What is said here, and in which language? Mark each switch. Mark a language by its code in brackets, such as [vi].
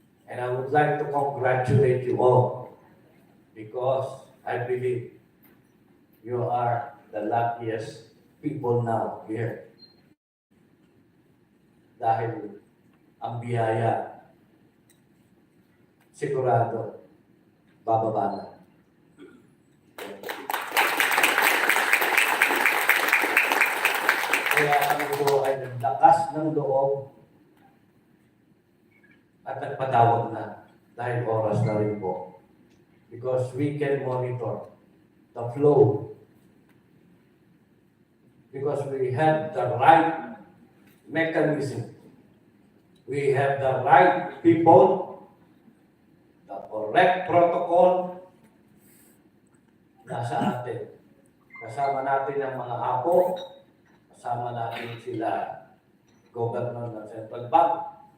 [en] And I would like to congratulate you all because I believe you are the luckiest people now here. [tl] Dahil ang biyaya, sigurado, bababa na. Kaya kami po ay naglakas ng loob at nagpatawag na dahil oras na rin po. [en] Because we can monitor the flow. Because we have the right mechanism. We have the right people, the correct protocol, [tl] nasa atin. Kasama natin ang mga apo, kasama natin sila governor ng Central Bank.